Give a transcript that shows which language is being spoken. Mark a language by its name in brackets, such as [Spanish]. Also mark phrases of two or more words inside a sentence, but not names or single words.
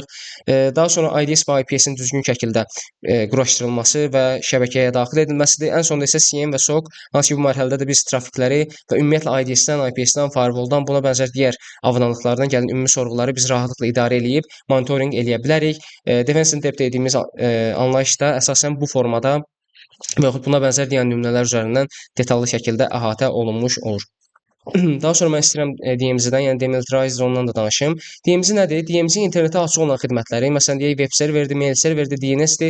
[Azerbaijani] Daha sonra IDS və IPS-in düzgün şəkildə quraşdırılması və şəbəkəyə daxil edilməsidir. Ən sonda isə CM və SOC, hansı ki bu mərhələdə də biz trafikləri və ümumiyyətlə IDS-dən, IPS-dən, firewall-dan, buna bənzər digər avadanlıqlardan gələn ümumi sorğuları biz rahatlıqla idarə eləyib monitorinq eləyə bilərik. [English] Defense in depth [Azerbaijani] dediyimiz anlayışda əsasən bu formada və yaxud buna bənzər digər nümunələr üzərindən detallı şəkildə əhatə olunmuş olur. Daha sonra mən istəyirəm DMZ-dən, yəni demilitarized zondan da danışım. DMZ nədir? DMZ internetə açıq olan xidmətləri, məsələn deyək [English] web serverdir, mail serverdir, [Azerbaijani] DNS-dir.